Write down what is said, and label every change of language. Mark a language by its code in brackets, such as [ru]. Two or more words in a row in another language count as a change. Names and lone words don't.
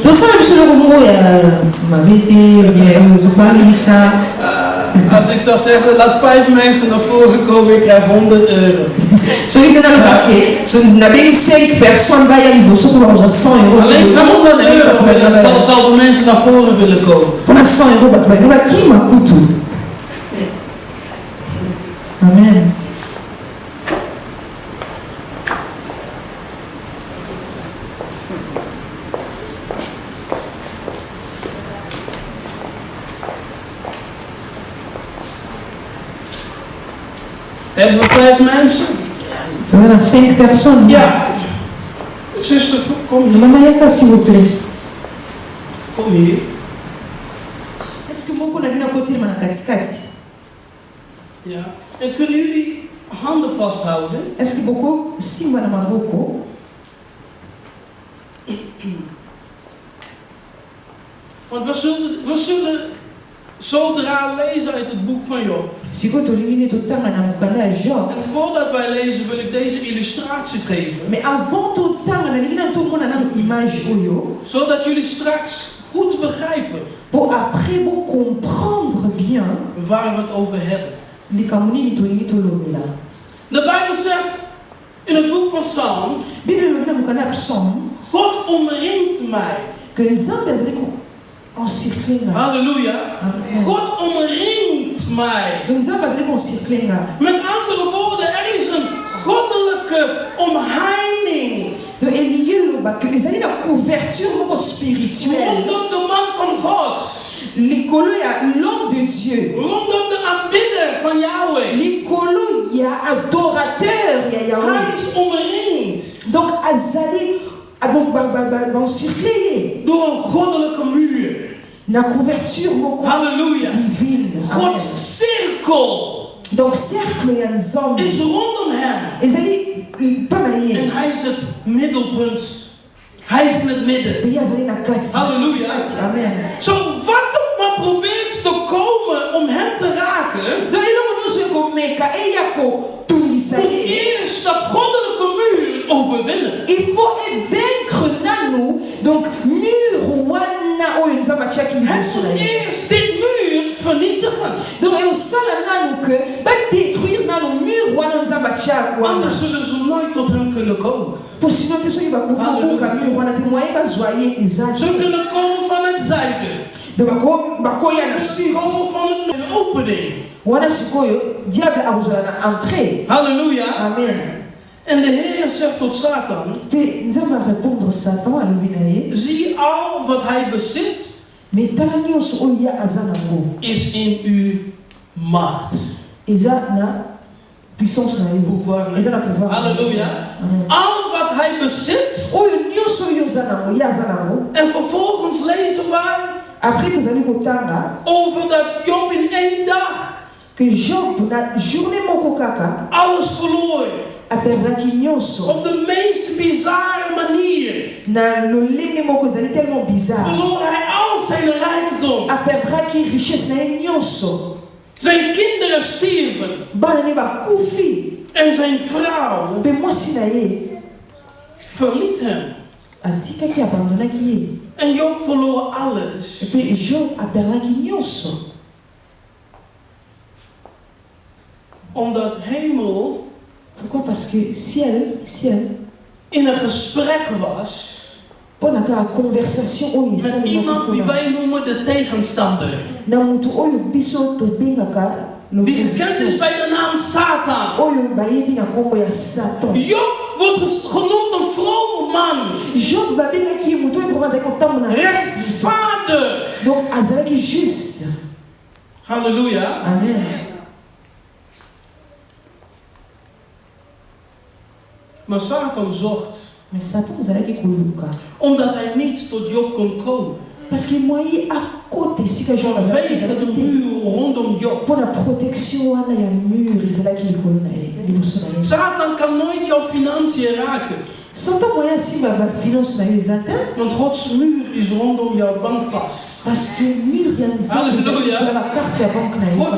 [ln] tosala biso eloko moko ya mabe te ozobangisa. [nl] Als ik zou zeggen, laat 5 mensen naar voren komen, ik krijg €100. [ln] soki mpe naloba ke nabengi 5 personnes baya liboso mpo bakozwa 100 [nl] Alleen voor €100 zal de mensen naar voren willen komen. [ln] mpona 100 bato balingi bakima kutu. Amen. [nl] Hebben we 5 mensen? Toen waren 5 personnes. Ja. Zuster, kom hier. [ln] Mama yaka [fr] s'il vous plaît. [nl] Kom hier. [fr] Est-ce que [ln] moko na bino akotelema na katikati? [nl] Ja. En kunnen jullie handen vasthouden? [fr] Est-ce que [ln] boko simba na maboko? [nl] Want we zullen zodra lezen uit het boek van Job. [ln] Sikoyo tolingi nde totanga na mokanda ya Job. [nl] En voordat wij lezen wil ik deze illustratie geven. [fr] Mais avant [ln] totanga nalingi na tomona nano image oyo [nl] Zodat jullie straks goed begrijpen [fr] pour après bo comprendre bien [nl] waar we het over hebben. [ln] likambo nini tolingi tolobela. [nl] De Bijbel zegt in het boek van Psalm, [ln] Bible elobi na mokanda ya psaume [nl] God omringt mij. [ln] que nzambe azali encircle nga. Halleluja. Amen. [nl] God omringt mij. [ln] Nzambe azali encircle nga. [nl] Met andere woorden, er is een goddelijke omheining [ln] Donc elingi eloba ke ezali na couverture moko spirituelle [nl] rondom de man van God, [ln] likolo ya [fr] l'homme de Dieu, [nl] rondom de aanbidder van Yahweh. [ln] likolo ya adorateur ya [nl] Hij [ln] Yahweh. [nl] is omringd [ln] Donc azali donc encircle ye [nl] door een goddelijke muur. [ln] na couverture moko Halleluja. [fr] divine. Amen. [nl] Gods cirkel [ln] Donc cercle ya nzambe [nl] is rondom hem. [ln] ezali mpa na [nl] En [ln] ye [nl] hij is het middelpunt. Hij is in het midden. [ln] pe ye azali na kati. Halleluja. Amen. [nl] Zo, wat ook maar probeert te komen om hem te raken, [ln] Donc eloko nyonso ekomeka eya kotungisa [nl] moet [ln] ye, [nl] eerst dat goddelijke muur overwinnen. [fr] il faut vaincre [ln] nanu donc mur wana oyo nzambe atiaki [nl] Het [ln] liboso na [nl] moet [ln] ye. [nl] eerst dit muur vernietigen. [ln] Donc osala nanu ke badétruire nanu mur wana nzambe atiaki wana. [nl] Anders zullen ze nooit tot hem kunnen komen. [ln] Po sinon te soki bakokoka mur wana te moyen bazwa ye eza. [nl] Ze kunnen komen van het zuiden. [ln] Donc bakoya na [nl] Ze [fr] sud. [nl] komen van een opening. [ln] Wana sikoyo diable akozala na entrée. Halleluja. Amen. [nl] En de Heer zegt tot Satan, [ln] Pe nzambe arépondre Satan alobi na ye. [nl] zie al wat hij bezit [ln] Mais tala nyonso oyo ye aza nango [nl] is in uw macht. [ln] eza na puissance na ye. [fr] Pouvoir. [ln] Eza na pouvoir. Halleluja. Amen. [nl] Al wat hij bezit. [ln] Oyo nyonso oyo oza nango ye aza nango. [nl] En vervolgens lezen wij [ln] Après tozali kotanga [nl] over dat Job in 1 dag [ln] que Job na journée moko kaka [nl] alles verloor. [ln] aperdaki nyonso [nl] Op de meest bizarre manier [ln] na lolenge moko ezali [fr] tellement bizarre. [nl] verloor hij al zijn rijkdom. [ln] Aperdaki richesse na ye nyonso. [nl] Zijn kinderen stierven. [ln] Bana ne bakufi [nl] En zijn vrouw [ln] mpe mwasi na ye [nl] verliet hem. [ln] atikaki abandonaki ye. [nl] En Job verloor alles. [ln] Mpe Job aperdaki nyonso [nl] Omdat hemel [fr] pourquoi? Parce que ciel [nl] in een gesprek was [ln] mpo na kaka conversation oyo [nl] met [ln] esalemaki [nl] iemand die [ln] mpona [nl] wij noemen de tegenstander. [ln] na motu oyo biso tobengaka [nl] Die gekend is bij de naam Satan. [ln] oyo bayebi na nkombo ya Satan. [nl] Job wordt genoemd een vrome man. [ln] Job babengaki ye motu oyo vraimen azalaki kotambola na [nl] Rechtvaardig. [ln] donc azalaki juste. Halleluja. Amen. [nl] Maar Satan zocht. [ln] Mais Satan azalaki koluka [nl] Omdat hij niet tot Job kon komen. [fr] parce que [ln] moye akota esika Job azalaki [nl] Vanwege de [ln] ezalaki te [nl] muur rondom Job. [ln] mpo na protection wana ya mur ezalaki likolo na ye liboso na ye. [nl] Satan kan nooit jouw financiën raken. [ln] Satan moyen asimba bafinance na yo eza te [nl] Want Gods muur is rondom jouw bankpas. [fr] parce que mur [ln] ya nzambe Halleluja. ezalaki na bakarte ya banke na ye [nl] Gods